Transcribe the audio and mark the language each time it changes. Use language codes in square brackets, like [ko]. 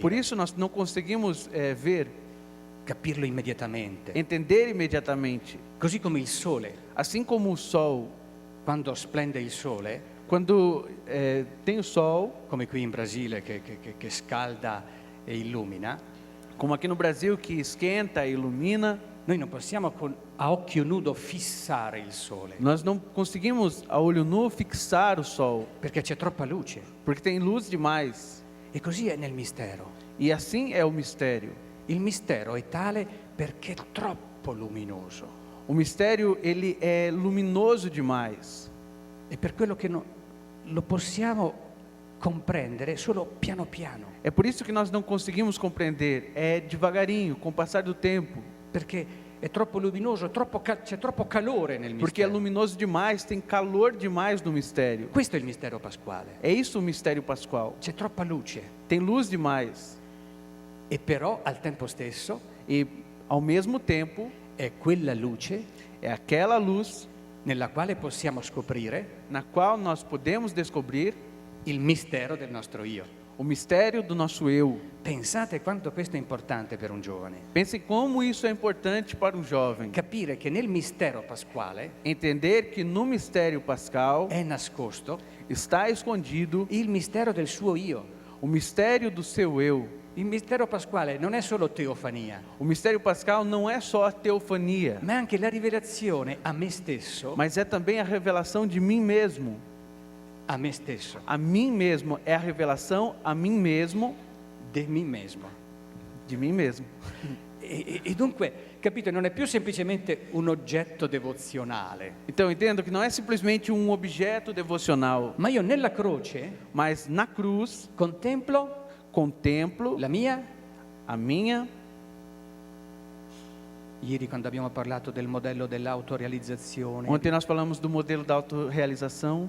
[pt] Por isso nós não conseguimos ver, [it] capirlo immediatamente. [pt] entender imediatamente. [it] Così come il sole, [pt] Assim como o sol, [it] quando splende il sole, [pt] quando tem o sol, [it] come qui in Brasile che scalda e illumina, [pt] como aqui no Brasil que esquenta e ilumina, [it] noi non possiamo a occhio nudo fissare il sole, [pt] nós não conseguimos a olho nu fixar o sol, [it] perché c'è troppa luce. [pt] porque tem luz demais. [it] E così è nel mistero. [pt] E assim é o mistério. [it] Il mistero è tale perché è troppo luminoso. [pt] O mistério, ele é luminoso demais. [it] E per quello che lo possiamo comprendere solo piano piano, [pt] É por isso que nós não conseguimos compreender, é devagarinho, com o passar do tempo. [it] perché è troppo luminoso, c'è troppo calore nel [pt] Porque é [it] mistero. [pt] luminoso demais, tem calor demais no mistério. [it] Questo è il mistero pasquale. [pt] É isso o mistério pascual. [it] C'è troppa luce [pt] Tem luz demais. [it] e però al tempo stesso [pt] E, ao mesmo tempo, [it] è quella luce [pt] é aquela luz [it] nella quale possiamo scoprire [pt] na qual nós podemos descobrir [it] il mistero del nostro io. [pt] o mistério do nosso eu. [it] Pensate quanto questo è importante per un giovane. [pt] Pense como isso é importante para um jovem. [it] Capire che nel mistero pasquale [pt] Entender que no mistério pascal [it] è nascosto [pt] está escondido [it] il mistero del suo io. [pt] o mistério do seu eu. [it] Il mistero pasquale non è solo teofania, [pt] O mistério pascal não é só a teofania, [it] ma è anche la rivelazione a me stesso, [pt] mas é também a revelação de mim mesmo. [it] a me stesso, [pt] A mim mesmo é a revelação a mim mesmo, de me mesmo. de mim mesmo. [it] E dunque, capite, non è più semplicemente un oggetto devozionale, [pt] Então entendo que não é simplesmente um objeto devocional, [it] ma io nella croce [pt] mas na cruz [it] contemplo [pt] contemplo [it] la mia. [pt] a minha. [it] Ieri quando abbiamo parlato del modello dell'autorealizzazione, [pt] Ontem nós falamos do modelo da autorrealização,